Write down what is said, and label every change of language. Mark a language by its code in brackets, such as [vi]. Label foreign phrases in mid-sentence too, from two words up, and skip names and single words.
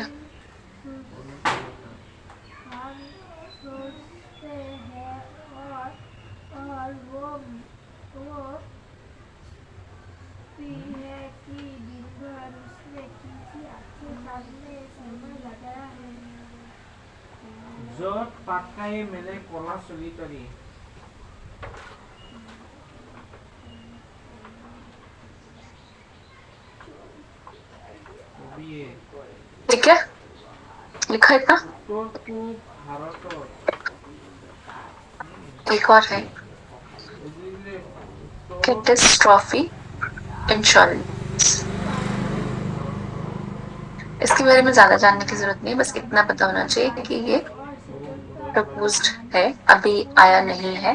[hi] हम सोचते हैं और वो भी है कि दिन भर उसने किसी अच्छे काम में समय लगाया है। [as] য'ত পাটকাই মেলে কলা চলি তৰি কবিয়ে [hi] ठीक है, लिखा इतना? [as] উত্তৰ পূব ভাৰতৰ [hi] एक और है [as] বুজিলে [en] catastrophe insurance. [hi] इसके बारे में ज्यादा जानने की जरूरत नहीं है, बस इतना पता होना चाहिए कि ये प्रपोज्ड है, अभी आया नहीं है।